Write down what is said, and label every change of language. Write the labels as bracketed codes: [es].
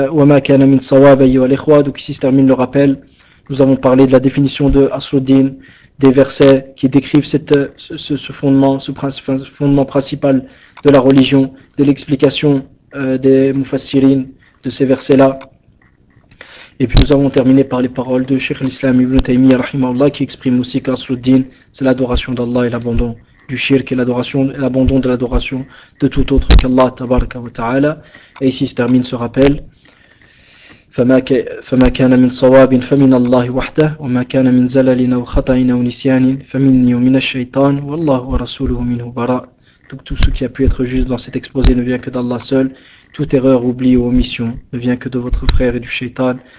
[fr] Donc ici se termine le rappel. Nous avons parlé de la définition de Asluddin, des versets qui décrivent ce fondement, ce fondement principal de la religion, de l'explication des mufassirin de ces versets-là. Et puis nous avons terminé par les paroles de Cheikh l'Islam Ibn Taymiyyah rahimahullah qui exprime aussi qu'Asluddin, c'est l'adoration d'Allah et l'abandon du shirk et l'abandon de l'adoration de tout autre qu'Allah tabaraka wa ta'ala. Et ici se termine ce rappel. [ar] فما كان من صواب فمن الله وحده وما كان من زلل أو خطأ أو نسيان فمني ومن الشيطان والله ورسوله منه براء. [fr] Donc tout ce qui a pu être juste dans cet exposé ne vient que d'Allah seul. Toute erreur, oubli ou omission ne vient que de votre frère et du shaitan.